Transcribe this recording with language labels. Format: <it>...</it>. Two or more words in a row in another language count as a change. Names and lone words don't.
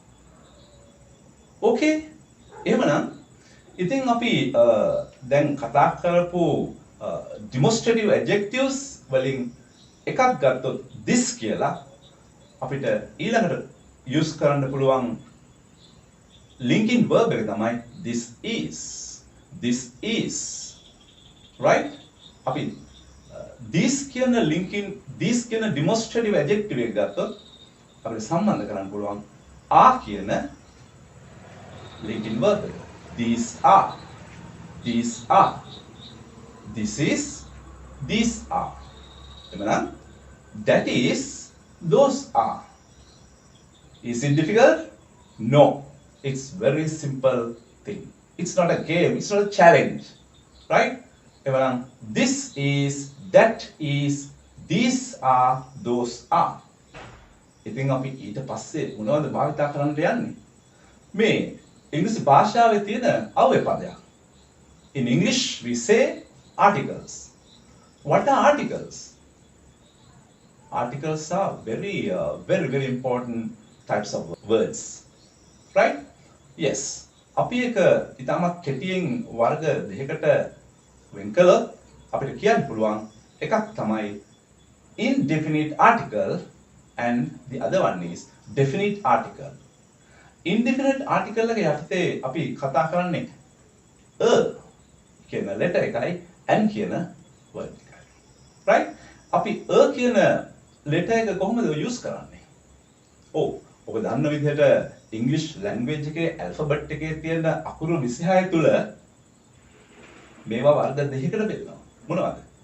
<si>Okay. එහෙමනම් ඉතින් අපි දැන් කතා කරපු</si> <en>demonstrative adjectives</en> <si>වලින් එකක් ගත්තොත් this කියලා අපිට ඊළඟට use කරන්න පුළුවන්</si> <en>linking verb</en> <si>එක තමයි</si> <en>this is. This is. Right?</en> <si>අපි this කියන</si> <en>demonstrative adjective</en> <si>එක ගත්තොත් අපිට සම්බන්ධ කරන්න පුළුවන් are කියන</si> <en>linking verb</en> <si>එක.</si> <en>These are. These are. This is. These are. එමනම් that is. Those are. Is it difficult? No. It's very simple thing. It's not a game. It's not a challenge. Right? එමනම් this is. That is. These are. Those are.</en> <si>ඉතින් අපි ඊට පස්සේ මොනවද භාවිතා කරන්න යන්නේ? මේ ඉංග්‍රීසි භාෂාවේ තියෙන අව්‍ය පදයක්.</si> <en>In English we say articles. What are articles? Articles are very important types of words. Right? Yes.</en> <si>අපි එක ඉතාමත් කෙටියෙන් වර්ග දෙකකට වෙන් කළොත් අපිට කියන්න පුළුවන් එකක් තමයි</si> <en>indefinite article and the other one is definite article. Indefinite article</en> <si>එක යටතේ අපි කතා කරන්නේ a කියන letter එකයි and කියන word එකයි. Right? අපි a කියන letter එක කොහොමද use කරන්නේ? ඔව් ඔබ දන්න විදිහට</si> <en>English language</en> <si>එකේ alphabet එකේ තියෙන අකුරු 26 තුල මේවා වර්ග දෙකකට බෙදනවා. මොනවද?</si>